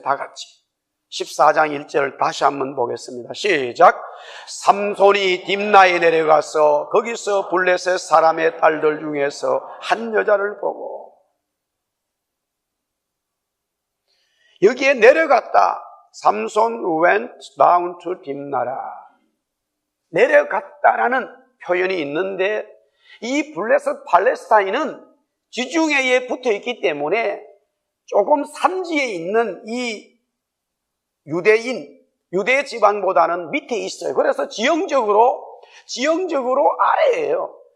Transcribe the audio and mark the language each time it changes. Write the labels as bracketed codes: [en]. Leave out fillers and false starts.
[ko] 다 같이 14장 1절 다시 한번 보겠습니다. 시작. 삼손이 딥나에 내려가서 거기서 블레셋 사람의 딸들 중에서 한 여자를 보고, 여기에 내려갔다. [en] 삼손 went down to 딥나라. [ko] 내려갔다라는 표현이 있는데 이 블레셋 팔레스타인은 지중해에 붙어 있기 때문에 조금 산지에 있는 이 유대 지방보다는 밑에 있어요. 그래서 지형적으로 아래예요.